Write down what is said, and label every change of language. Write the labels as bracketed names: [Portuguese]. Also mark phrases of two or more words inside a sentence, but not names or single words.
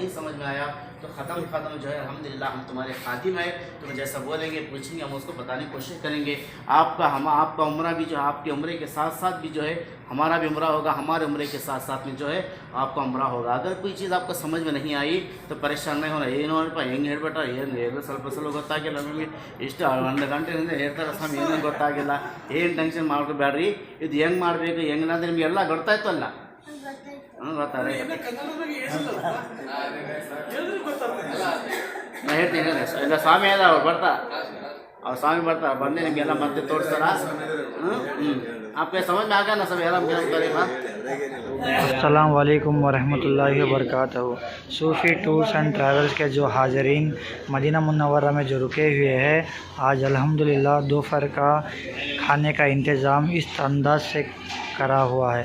[Hindi] नहीं समझ में आया तो ख़त्म जो है अल्हम्दुलिल्लाह हम तुम्हारे खातिम है, तुम जैसा बोलेंगे पूछेंगे हम उसको बताने की कोशिश करेंगे। आपका उम्रा भी जो है आपके उम्रे के साथ साथ भी जो है हमारा भी उम्रा होगा, हमारे उम्रे के साथ साथ में जो है आपका उम्रा होगा। अगर कोई चीज़ आपको समझ में नहीं आई तो परेशान नहीं होना, [Kannada] ಹೆಂಗೆ ಹೇಳ್ಬಿಟ್ಟ ಏನು ಸ್ವಲ್ಪ ಗೊತ್ತಾಗಿಲ್ಲ ನಮಗೆ, ಇಷ್ಟು 1 ಗಂಟೆಯಿಂದ ಹೇಳ್ತಾರೆ ಸ್ವಾಮಿ ಏನೇನು ಗೊತ್ತಾಗಿಲ್ಲ, ಏನು ಟೆನ್ಷನ್ ಮಾಡ್ಕೋಬೇಡ್ರಿ, ಇದು ಹೆಂಗೆ ಮಾಡಬೇಕು ಹೆಂಗಂದ್ರೆ ನಿಮಗೆಲ್ಲ ಗೊತ್ತಾಯ್ತು ಅಲ್ಲ? ಗೊತ್ತಾರೆ ನಾ ಹೇಳ್ತೀನಿ ಇಲ್ಲ, ಸ್ವಾಮಿ ಅದ ಅವ್ರು ಸ್ವಾಮಿ ಬರ್ತಾರೆ, ಬಂದು ನಿಮಗೆಲ್ಲ ಮತ್ತೆ ತೋರಿಸ್ತಾರ। [Hindi] आपके समझ में आ गया ना सब एहराम करेगा। [Arabic] السلام عليكم ورحمة الله وبركاته. [Hindi] सूफ़ी टूर्स एंड ट्रैवल्स के जो हाज़रीन मदीना मुनव्वरा में जो रुके हुए हैं, आज अल्हम्दुलिल्लाह दोपहर का खाने का इंतज़ाम इस अंदाज से करा हुआ है।